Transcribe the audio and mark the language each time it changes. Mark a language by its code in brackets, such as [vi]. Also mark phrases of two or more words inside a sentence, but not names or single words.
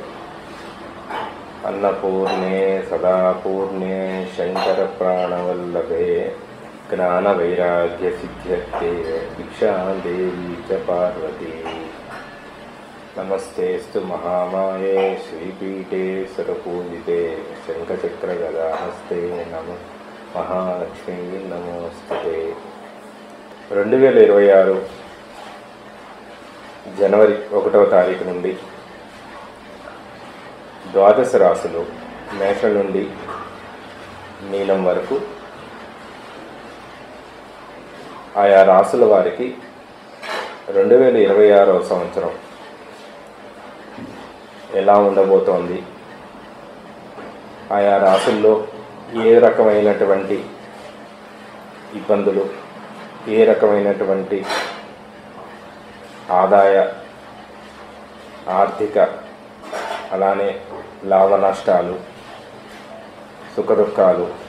[sa] अन्नपूर्णे सदापूर्णे शंकरप्राणवल्लभे ज्ञानवैराग्यसिद्ध्यर्थे भिक्षादेवी च पार्वती। नमस्तेस्तु महामाये श्रीपीठे सरपूजिते शंखचक्रगदाहस्ते नमः महालक्ष्मी नमोस्तुते। [te] 2026 జనవరి 1వ తారీఖు నుండి ద్వాదశ రాశులు మేషం నుండి మీనం వరకు ఆయా రాశుల వారికి 2026వ సంవత్సరం ఎలా ఉండబోతోంది, ఆయా రాశుల్లో ఏ రకమైనటువంటి ఇబ్బందులు, ఏ రకమైనటువంటి ఆదాయ ఆర్థిక అలానే లాభ నష్టాలు సుఖదుఖాలు